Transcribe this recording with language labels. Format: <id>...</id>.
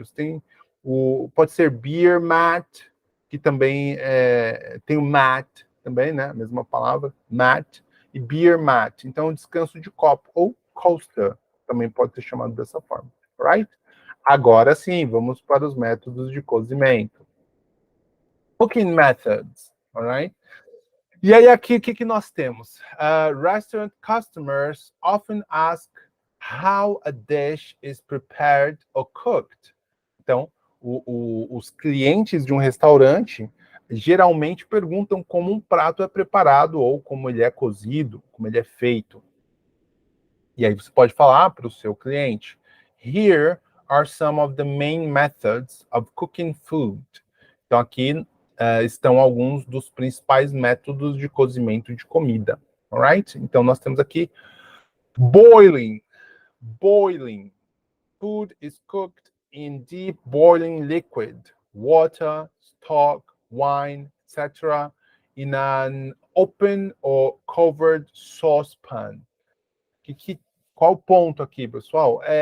<pt>Você tem pode ser beer mat, que também tem o mat também, né? A mesma palavra, mat e beer mat. Então, descanso de copo ou coaster também pode ser chamado dessa forma, right? Agora sim, vamos para os métodos de cozimento.</pt> <en>Cooking methods, alright?</en> <pt>E aí aqui, o que nós temos?</pt> <en>Restaurant customers often ask how a dish is prepared or cooked.</en> <pt>Então, os clientes de um restaurante geralmente perguntam como um prato é preparado ou como ele é cozido, como ele é feito. E aí você pode falar para o seu cliente:</pt> <en>Here are some of the main methods of cooking food.</en> <pt>Então aqui estão alguns dos principais métodos de cozimento de comida. Alright? Então nós temos aqui boiling.</pt> <en>Food is cooked in deep boiling liquid, water, stock, wine, etc., in an open or covered saucepan.</en> <pt>Qual o ponto aqui, pessoal?</pt>